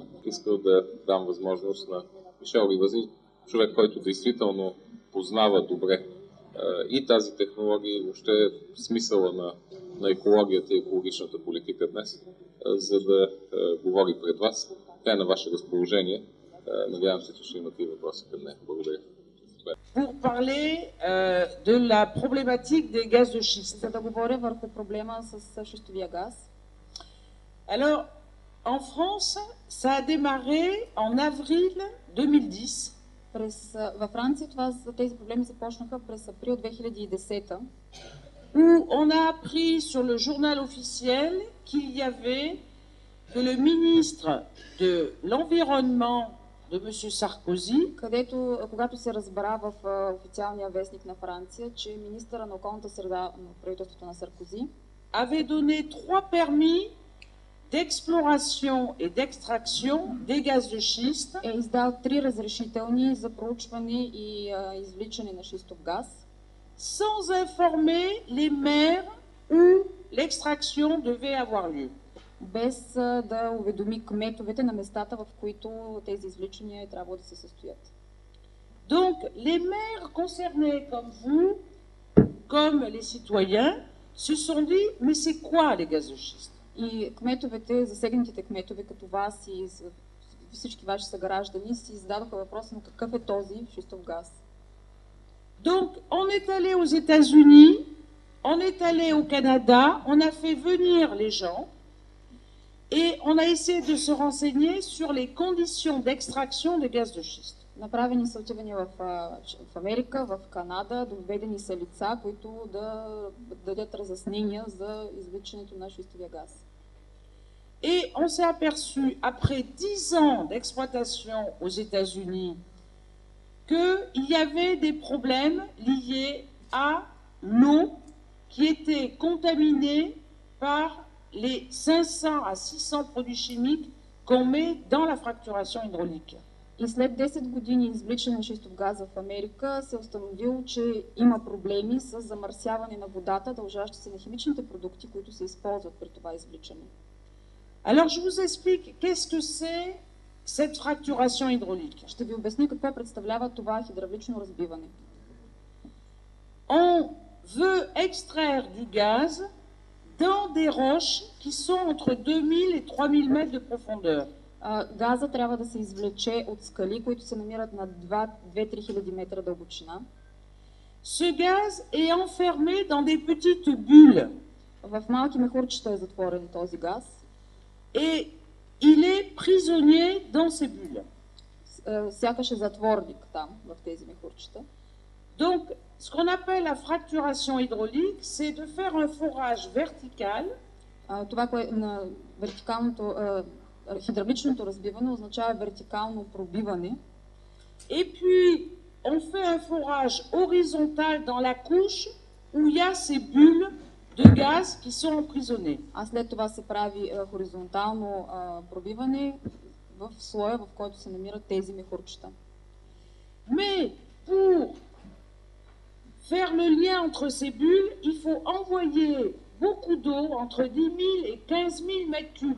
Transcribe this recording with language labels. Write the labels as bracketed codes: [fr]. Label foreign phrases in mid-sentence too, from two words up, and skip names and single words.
[bg] Искал да дам възможност на Мишел Ривази, човек, който действително познава добре и тази технология, и въобще смисъла на екологията и екологичната политика днес, за да говори пред вас. Тя е на ваше разположение. Надявам се, че ще имате и въпроси към нея. Благодаря. [fr] Pour parler de la problématique des gaz de schiste. [bg] За да говоря върху проблема с шистовия газ. [fr] Alors, en France, ça a démarré en avril 2010. [bg] Във Франция тези проблеми започнаха през април 2010, [fr] où on a appris sur le journal officiel qu'il y avait que le ministre de l'Environnement de M. Sarkozy, [bg] където, когато се разбра в официалния вестник на Франция, че министъра на околната среда на правителството на Саркози [fr] avait donné 3 permis d'exploration et d'extraction des gaz de schiste, [bg] е издал 3 разрешителни за проучване и извличане на шистов газ, [fr] sans informer les maires où l'extraction devait avoir lieu. [bg] Без да уведоми кметовете на местата, в които тези извличания е трябвало да се състоят. [fr] Donc, les maires concernés comme vous, comme les citoyens, se sont dit, mais c'est quoi les gaz de schiste? [bg] И кметовете, засегнатите кметове като вас и всички ваши съграждани си зададоха въпроса, но какъв е този шистов газ? [fr] Donc, on est allé aux États-Unis, on est allé au Canada, on a fait venir les gens et on a essayé de se renseigner sur les conditions d'extraction de gaz de schiste. [bg] Направени са отивания в Америка, в Канада, доведени са лица, които да дадат разяснения за извличането на шистовия газ. [fr] Et on s'est aperçu, après 10 ans d'exploitation aux États-Unis, qu'il y avait des problèmes liés à l'eau qui était contaminée par les 500 à 600 produits chimiques qu'on met dans la fracturation hydraulique. [bg] И след 10 години извличане на шистов газ в Америка се установило, че има проблеми с замърсяване на водата, дължащи се на химичните продукти, които се използват при това извличане. [fr] Alors je vous explique qu'est-ce que c'est cette fracturation hydraulique. [bg] Ще ви обясня какво представлява това хидравлично разбиване. [fr] On veut extraire du gaz dans des roches qui sont entre 2000 et 3000 mètres de profondeur. [bg] Газа трябва да се извлече от скали, които се намират на 2-3 хиляди метра дълбочина. [fr] Ce gaz est enfermé dans des petites bulles. [bg] В малки мехурчета е затворен този газ. [fr] Et il est prisonnier dans ces bulles. [bg] Сякаш е затворник там, в тези мехурчета. [fr] Donc, ce qu'on appelle la fracturation hydraulique, c'est de faire un forage vertical. [bg] Това, което на вертикалното, хидравличното разбиване означава вертикално пробиване. [fr] Et puis, on fait un forage horizontal dans la couche où il y a ces bulles de gaz qui sont emprisonnées. [bg] А след това се прави хоризонтално пробиване в слоя, в който се намират тези мехурчета. [fr] Mais pour faire le lien entre ces bulles, il faut envoyer beaucoup d'eau, entre 10 000 et 15 000 mètres cubes.